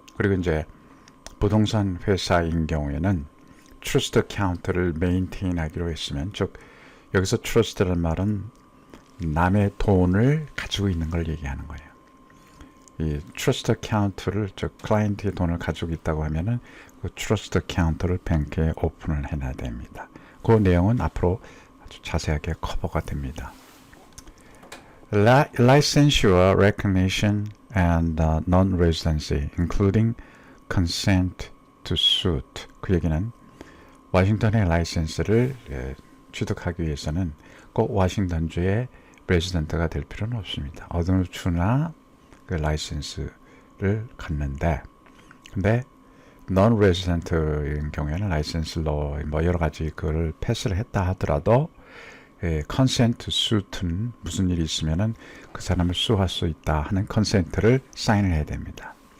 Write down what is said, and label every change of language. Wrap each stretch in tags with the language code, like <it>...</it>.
<ko>그리고 이제 부동산 회사인 경우에는 트러스트 카운트를 메인테인 하기로 했으면 즉 여기서 트러스트라는 말은 남의 돈을 가지고 있는 걸 얘기하는 거예요. 이 트러스트 카운트를 즉 클라이언트의 돈을 가지고 있다고 하면은 그 트러스트 카운트를 뱅크에 오픈을 해놔야 됩니다. 그 내용은 앞으로 아주 자세하게 커버가 됩니다.</ko> <en>Licensure recognition and non-residency, including consent to suit.</en> <ko>그 얘기는 워싱턴의 라이센스를 취득하기 위해서는 꼭 워싱턴주의 레지던트가 될 필요는 없습니다. 어느 주나 그 라이센스를 갖는데 근데 non-resident인 경우에는 라이센스로 뭐 여러 가지 그걸 패스를 했다 하더라도 consent to suit는 무슨 일이 있으면은 그 사람을 수할 수 있다 하는 컨센트를 사인을 해야 됩니다.</ko>